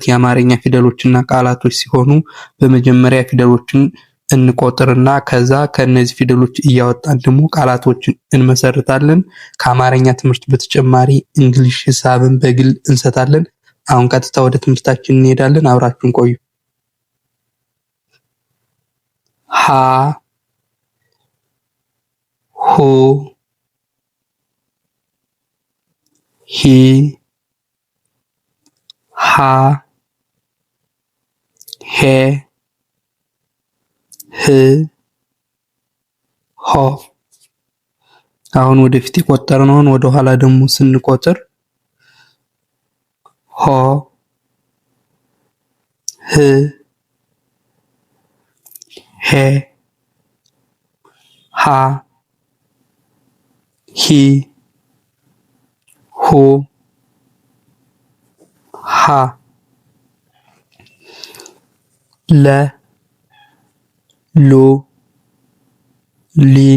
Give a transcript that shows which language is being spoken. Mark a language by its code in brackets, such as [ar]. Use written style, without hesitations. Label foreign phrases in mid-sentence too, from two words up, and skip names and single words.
[am] የአማርኛ ፊደሎችና ቃላቶች ሲሆኑ በመጀመሪያ ፊደሎችን እንቆጥርና ከዛ ከነዚህ ፊደሎች እያወጣን ደግሞ ቃላቶችን እንመሰርታለን። ከአማርኛ ትምህርት በተጨማሪ እንግሊሽ፣ ሂሳብን በግል እንሰጣለን። አሁን ቀጥታ ወደ ትምህርታችን እንሄዳለን። አብራችሁን ቆዩ። ሀ ሁ ሂ ሃ ሄ ህ ሆ። አሁን ወደፊት የቆጠርነውን ወደ ኋላ ደግሞ ስንቆጥር ሆ ህ ሄ ሃ ሂ ሁ ሃ ለ ሉ ሊ